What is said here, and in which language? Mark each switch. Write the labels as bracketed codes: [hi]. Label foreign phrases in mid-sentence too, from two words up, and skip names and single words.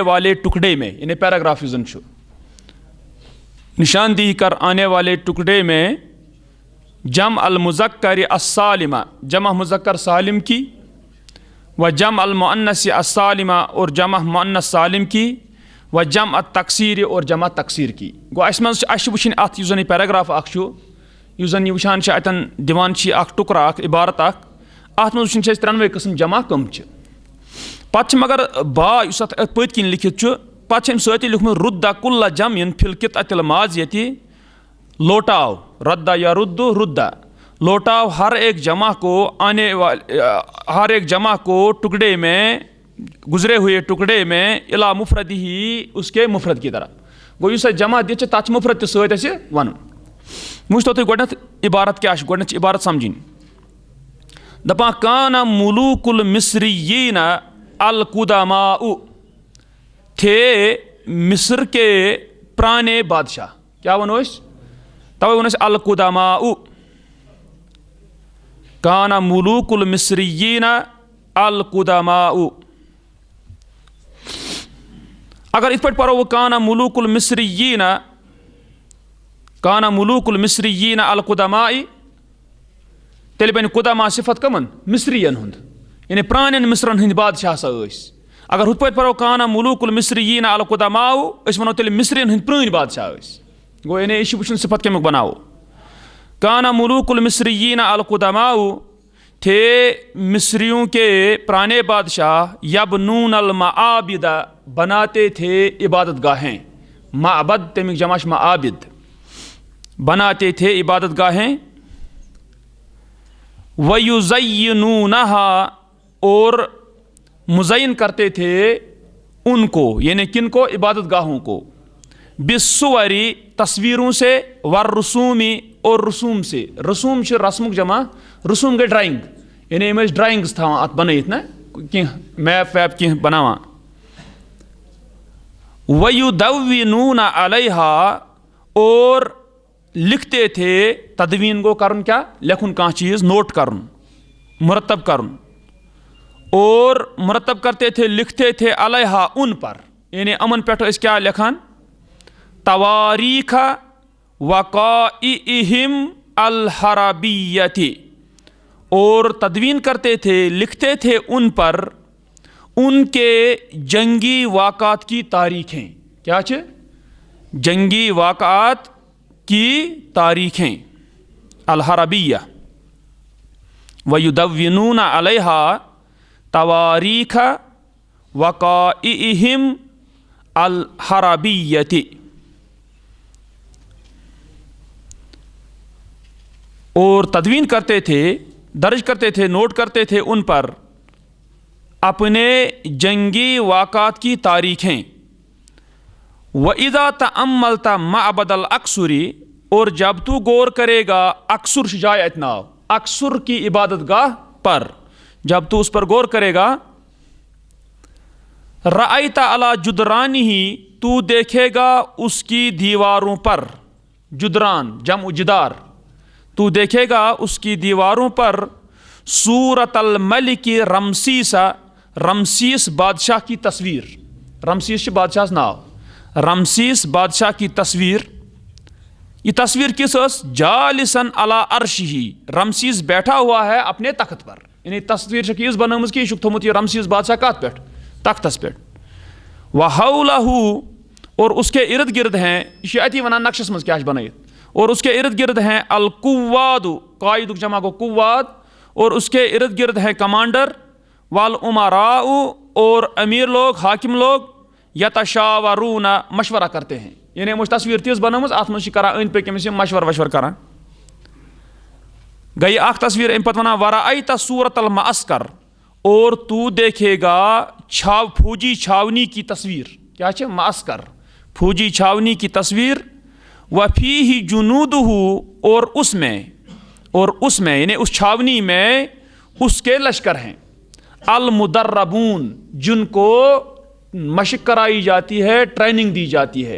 [ur] والے ٹکڑے میں، یعنی پیراگراف [ks] یُس زن چھُ، [ur] نشاندہی کر آنے والے ٹکڑے میں، [ar] جمع المذکر السالمہ، [ur] جمع مذکر سالم کی، [ar] و جمع المؤنث السالمہ، [ur] اور جمع مؤنث سالم کی، [ar] و جمع التکثیر، [ur] اور جمع تکثیر کی. [ks] گو اس منٛز چھِ وٕچھِنۍ اتھ یُس زن یہِ پیراگراف اکھ چھُ، یُس زن یہِ وٕچھان چھِ اتٮ۪ن دِوان چھِ اکھ ٹُکرٕ اکھ، عبارت اکھ، اتھ منٛز وٕچھِنۍ چھِ أسۍ ترٛٮ۪نوَے قٕسم جمع کٕم چھِ. پتہٕ چھِ مگر با یُس اتھ پٔتۍ کِنۍ لیکھِتھ چھُ، پتہٕ چھِ أمۍ سۭتی لیوٗکھمُت [ar] رُدَّ کُلَّ جمع فی القطعۃ الماضیۃ، [ks] لوٹاؤ، رَدَّ یا رُدَّ، [ur] لوٹاؤ ہر ایک جمع کو، ہر ایک جمع کو ٹکڑے میں، گزرے ہوئے ٹکڑے میں، [ar] الی مفرد [ur] ہی، اس کے مفرد کی طرف. [ks] گوٚو یُس اَسہِ جمع دِتھ چھِ تتھ چھِ مفرد تہِ سۭتۍ اَسہِ وَنُن. وٕچھتو تُہۍ گۄڈنٮ۪تھ عبارت کیٛاہ چھِ، گۄڈنٮ۪تھ چھِ عبارت سمجھِنۍ. [ar] دپان کان ملوک المصرین القدماء، [ur] تھے مصر کے پرانے بادشاہ. [ks] کیا ونو أسۍ؟ توے ون أسۍ القدماء. [ar] کان ملوک المصرین القدماء. [ks] اگر اتھ پٲٹھۍ پرو [ar] کان ملوک المصرین، کان ملوک المصرین القدماء، [ks] تیٚلہِ بنہِ قدما صفت کمن؟ مصرین ہُنٛد، یعنی پرانٮ۪ن مصرن ہٕنٛدۍ بادشاہ ہسا ٲسۍ. اگر ہُتھ پٲٹھۍ پرو [ar] کان ملوک المصرین القدماء، [ks] أسۍ ونو تیٚلہِ مصرین ہٕنٛدۍ پرٲنۍ بادشاہ ٲسۍ. گوٚو یعنی یہِ چھُ وٕچھُن صفت کمیُک بناوو. [ar] کان ملوک المصرین القدماء، [ur] تھے مصریوں کے پرانے بادشاہ، [ar] یبنون المعابد، [ur] بناتے تھے عبادت گاہیں. [ks] معبد تمیُک جمع چھُ معابد، [ur] بناتے تھے عبادت گاہیں. وَيُزَيِّنُونَهَا، اور مزین کرتے تھے ان کو، یعنی کن کو؟ عبادت گاہوں کو. बिस्सुवरी تصویروں سے والرسومی اور رسوم سے. [ks] رسوم چھِ رسمُک جمع, رسوم گٔے ڈرایِنٛگ, یعنی یِم ٲسۍ ڈرایِنٛگٕس تھاوان اَتھ بنٲیِتھ نا کینٛہہ میپ ویپ کینٛہہ بناوان. [ar] وَیُدَوِّنُونَ عَلَیہا [ur] اور لکھتے تھے, [ks] تدوین گو کرن کیا, لکھن کانٛہہ چیز نوٹ کرن, مرتب کرن, [ur] اور مرتب کرتے تھے لکھتے تھے علیہا ان پر, یعنی [ks] امن پٮ۪ٹھ ٲسۍ کیا لکھان, [ur] تواریخ [ar] وقائعہم الحربیۃ, [ur] اور تدوین کرتے تھے لکھتے تھے ان پر ان کے جنگی واقعات کی تاریخیں. [ks] کیا چھے, [ur] جنگی واقعات کی تاریخیں, [ar] الحربیہ. وَيُدَوِّنُونَ عَلَيْهَا تَوَارِيخَ وَقَائِعِهِمْ الْحَرَبِيَّةِ, [ur] اور تدوین کرتے تھے, درج کرتے تھے, نوٹ کرتے تھے ان پر اپنے جنگی واقعات کی تاریخیں. [ar] وَإِذَا تَأَمَّلْتَ مَعْبَدَ الْأَقْصُرِ, [ur] اور جب تو غور کرے گا, اقصر جائے اتنا ناو, اقصر کی عبادت گاہ پر جب تو اس پر غور کرے گا, [ar] رَأَيْتَ عَلَى جُدْرَانِهِ, [ur] تو دیکھے گا اس کی دیواروں پر, [ar] جدران جمع جدار, [ur] تو دیکھے گا اس کی دیواروں پر [ar] صورت الملک رمسیس, [ur] رمسیس بادشاہ کی تصویر. [ks] رمسیس چھِ بادشاہس ناو, [ur] رمسیس بادشاہ کی تصویر. [ks] یہ تصویر کس ٲس, [ar] جالسن علی عرشہ, [ur] رمسیس بیٹھا ہوا ہے اپنے تخت پر, [ks] یعنی تصویر چھکھ یِژھ بنٲومٕژ کہِ یہِ چھُکھ تھوٚمُت یہِ رمسیس بادشاہ کتھ پٮ۪ٹھ, تختس پٮ۪ٹھ. [ar] وحولہ, [ur] اور اس کے ارد گرد ہیں, [ks] یہ چھِ اتی ونان نقشس منٛز کیٛاہ چھُ بنٲیِتھ, [ur] اور اس کے ارد گرد ہیں القواد, [ks] قائدُک جمع گوٚو قواد, [ur] اور اس کے ارد گرد ہیں کمانڈر, والامراء, اور امیر لوگ, حاکم لوگ, یتشاورون, مشورہ کرتے ہیں, یعنی [ks] یِمو چھِ تصویر تِژھ بنٲومٕژ اتھ منٛز چھِ کران أنٛدۍ پٔکۍ أمِس یِم مشور کران. گٔے اکھ تصویر, امہِ پتہٕ ونان [ar] ورأیت صورت المعسکر, [ur] اور تو دیکھے گا فوجی چھاونی کی تصویر. [ks] کیا چھِ, [ur] معسکر, فوجی چھاونی کی تصویر. [ar] وفیہ جنودہ, [ur] اور اس میں یعنی اس چھاونی میں اس کے لشکر ہیں, المدربون, جن کو مشق کرائی جاتی ہے, ٹریننگ دی جاتی ہے.